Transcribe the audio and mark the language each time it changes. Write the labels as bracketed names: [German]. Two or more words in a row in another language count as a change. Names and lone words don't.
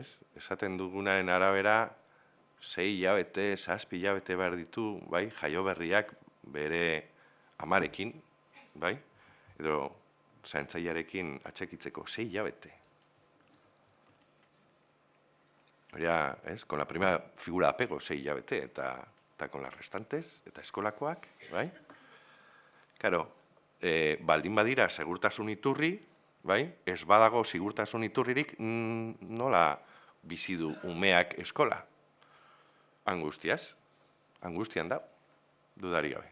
[Basque] Esaten dugunaren arabera, 6 hilabete, 7 hilabete behar ditu, bai, jaio berriak bere amarekin, bai, edo zaintzailearekin atxekitzeko 6 hilabete. Oria, ez, [Spanish] con la primera figura de apego 6 [Basque] hilabete, eta [Spanish] con las restantes, [Basque] eta eskolakoak, bai? Karo, baldin badira segurtasun iturri, bai? Ez badago segurtasun iturririk nola bizi du umeak eskola? Angustiaz, angustian da, dudari gabe.